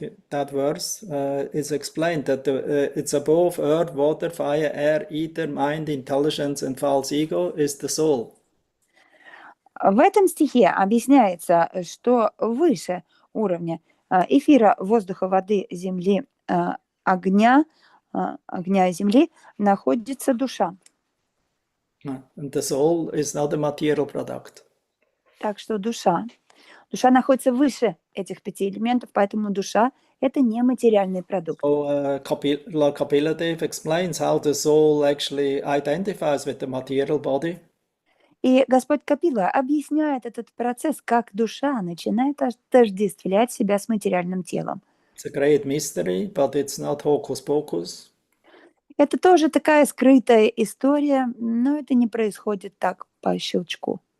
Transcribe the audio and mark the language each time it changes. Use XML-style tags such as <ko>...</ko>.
<en>That verse is explained that it's above earth, water, fire, air, ether, mind, intelligence, and false ego is the soul.</en> <ru>В этом стихе объясняется, что выше уровня эфира, воздуха, воды, земли, огня и земли находится душа.</ru> <en>And the soul is not a material product.</en> <ru>Так что душа находится выше этих 5 элементов, поэтому душа – это не материальный продукт.</ru> <en>So Lord Kapila Dev explains how the soul actually identifies with the material body.</en> <ru>И Господь Капила объясняет этот процесс, как душа начинает отождествлять себя с материальным телом.</ru> <en>It's a great mystery, but it's not hocus pocus.</en> <ru>Это тоже такая скрытая история, но это не происходит так по щелчку.</ru>